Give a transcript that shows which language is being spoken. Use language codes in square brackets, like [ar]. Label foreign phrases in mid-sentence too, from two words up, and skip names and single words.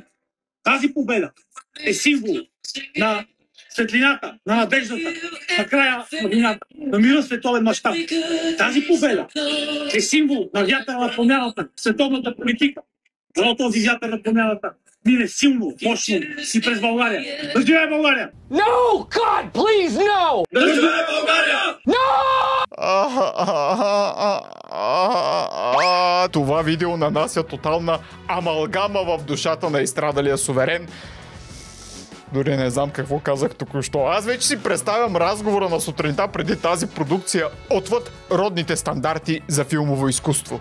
[bg] Тази победа е символ на светлината, на надеждата, на края на войната, на мира световен мащаб. Тази победа е символ на вятъра на промяната, световната политика. Но този вятър на промяната мине силно, мощно и през България. Да живее България! [en] No! God, please, no! [bg] Да живее България! Това видео нанася тотална амалгама в душата на изстрадалия суверен. Дори не знам какво казах току-що. Аз вече си представям разговора на сутринта преди тази продукция отвъд родните стандарти за филмово изкуство.